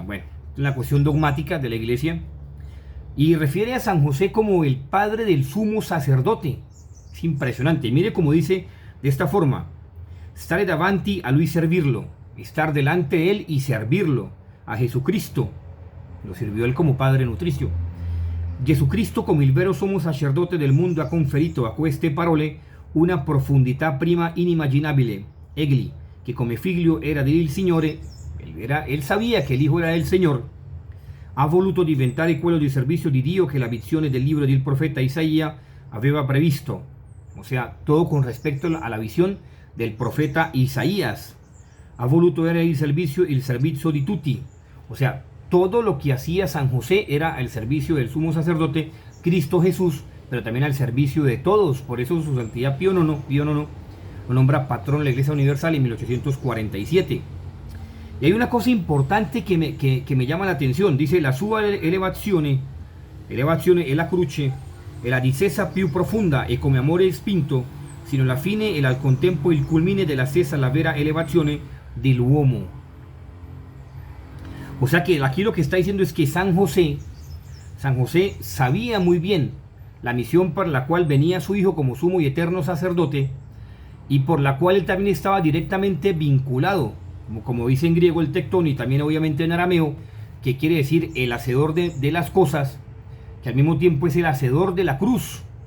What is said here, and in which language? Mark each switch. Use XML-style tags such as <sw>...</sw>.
<es>Bueno, la cuestión dogmática de la Iglesia, y refiere a San José como el padre del sumo sacerdote. Es impresionante. Mire cómo dice de esta forma: stare davanti a lui servirlo, estar delante de él y servirlo, a Jesucristo. Lo sirvió él como padre nutricio.</es> <it>Jesucristo, come il vero sommo sacerdote del mundo, ha conferito a queste parole una profondità prima inimmaginabile. Egli, che come figlio era del Signore, él sabía que el Hijo era del Señor, ha voluto diventare quello di servizio di Dio che la visione del libro del profeta Isaías aveva previsto.</it> <es>O sea, todo con respecto a la visión del profeta Isaías.</es> <it>Ha voluto era il servizio di tutti.</it> <es>O sea, todo lo que hacía San José era el servicio del sumo sacerdote, Cristo Jesús, pero también al servicio de todos. Por eso su santidad Pío IX lo nombra patrón de la Iglesia Universal en 1847. Y hay una cosa importante que me llama la atención.</es> <it>Dice, la sua elevazione è la croce, è la discesa più profonda e come amore spinto, sino la fine e al contempo il culmine della stessa la vera elevazione dell'uomo.</it> <es>O sea que aquí lo que está diciendo es que San José sabía muy bien la misión para la cual venía su hijo como sumo y eterno sacerdote, y por la cual él también estaba directamente vinculado, como dice en griego el tectón y también obviamente en arameo, que quiere decir el hacedor de las cosas, que al mismo tiempo es el hacedor de la cruz.</es>